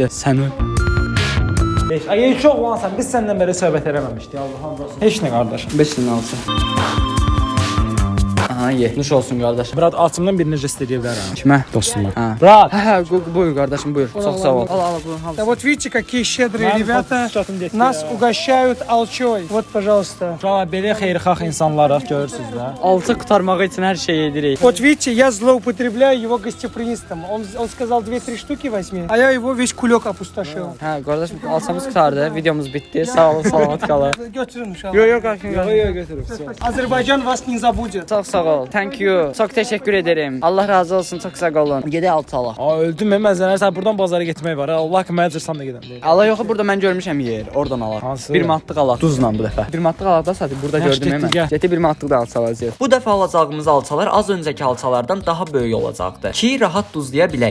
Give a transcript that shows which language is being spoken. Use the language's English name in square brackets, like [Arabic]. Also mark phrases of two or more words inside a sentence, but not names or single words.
[Azerbaijani] Sən öl. Ay çox olansan, biz səndən belə söhbət eləməmişdik. Allahım olsun. Heç nə qardaşım. 5 dənə alsın. Aha, ye. Nuş olsun qardaşım. Brat, açımdan birini jest edə bilərəm. Kimə? Dostuma. Hə. Brat. Hə, buyur qardaşım, buyur. Çox sağ ol. Al, bunu al. [Russian] Да вот видите, какие щедрые ребята нас угощают алчой. Вот, пожалуйста. [Azerbaijani] Uşaqlar, belə xeyirxah insanlarıq, görürsünüz də. Altı qutarmağı üçün hər şey edirik. [Russian] Вот видите, я злоупотребляю его гостеприимством. Он сказал 2-3 штуки возьми, а я его весь кулек опустошил. [Azerbaijani] Hə, qardaşım, alçamız qutardı, videomuz bitdi. Sağ olun, salamat qalın. Götürün inşallah. Yox, qaçın. Yox, götürüb. [Russian] Azerbaycan вас не забудет. [Azerbaijani] Sağ ol. ol. [English] Thank you. [Turkish] Çok teşekkür ederim. [Azerbaijani] Allah razı olsun. Çok sağ olun. Gedək altı alaq. Aa öldüm mən məzənər sən buradan bazara getmək var. Allah ki mən cırsan da gedəm. Allah yoxu burada mən görmüşəm yer. Oradan alaq. Hansı? 1 manatlıq alaq. Duzla bu dəfə. 1 manatlıq alaq da satıb burada Yaxşı, gördüm getdik, mən. gəl. Gətir 1 manatlıq da alçalacağıq. Bu dəfə alacağımız alçalar az öncəki alçalardan daha böyük olacaqdı ki, rahat duzlaya bilək.